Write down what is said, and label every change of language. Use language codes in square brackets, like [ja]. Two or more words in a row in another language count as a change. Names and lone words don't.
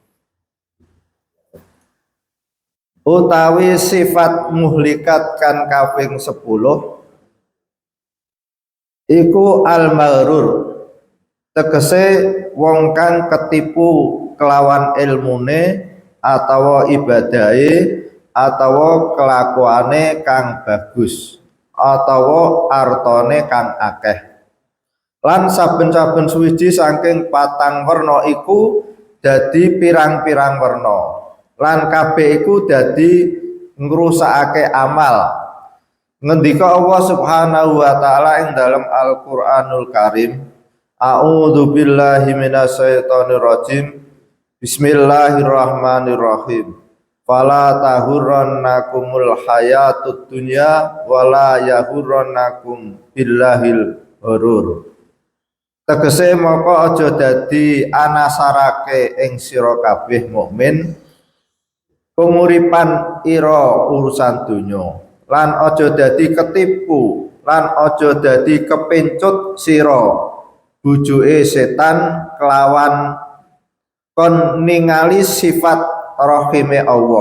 [jv] Utawi sifat muhlikat kan kaping 10 iku al-maghrur, tegese wong kang ketipu kelawan ilmune atawa ibadahe atawa kelakuane kang bagus atawa artone kang akeh. Lan saben-saben suwiji saking patang werna iku dadi pirang-pirang werna. Lan kabeh iku dadi ngrusakake amal. Ngendika Allah [ar] سبحانه وتعالى [jv] ing dalam Al-Qur'anul Karim, [ar] أعوذ بالله من الشيطان الرجيم. Bismillahirrahmanirrahim. فلا تغرنكم الحياة الدنيا ولا يغرنكم بالله الغرور. [jv] Tegese moko aja dadi anasarake ing sira kabeh mukmin penguripan ira urusan donya, lan aja dadi ketipu, lan aja dadi kepencut sira bujuke setan kelawan kon ningali sifat rahime Allah.